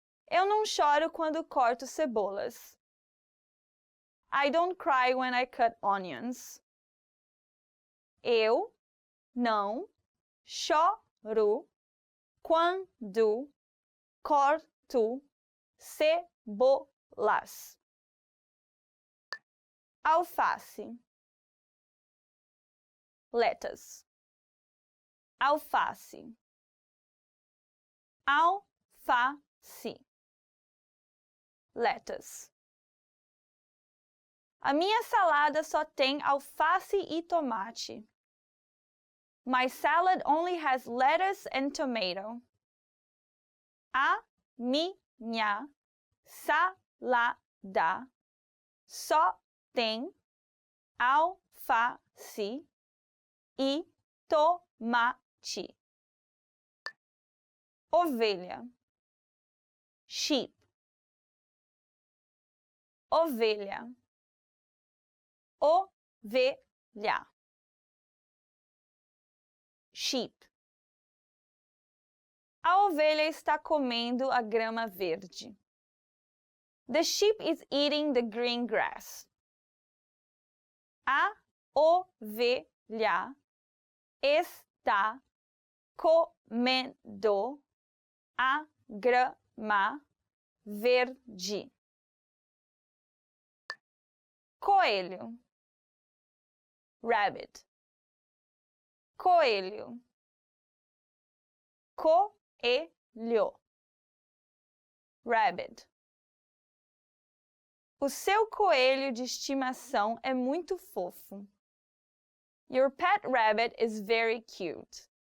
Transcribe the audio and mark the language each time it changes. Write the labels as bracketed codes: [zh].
[pt] Eu não choro quando corto cebolas. [en] I don't cry when I cut onions. [pt] Eu não choro quando corto cebolas. Alface. [en] Lettuce. Alface. [pt] Alface. Lettuce. A minha salada só tem alface e tomate. [en] My salad only has lettuce and tomato. [pt] A minha salada só tem alface e tomate. Ovelha. Sheep. Ovelha. Ovelha. [en] Sheep. [pt] A ovelha está comendo a grama verde. [en] The sheep is eating the green grass. [pt] A ovelha está comendo a grama verde. Coelho. Rabbit. Coelho. Coelho. Rabbit. O seu coelho de estimação é muito fofo. [en] Your pet rabbit is very cute.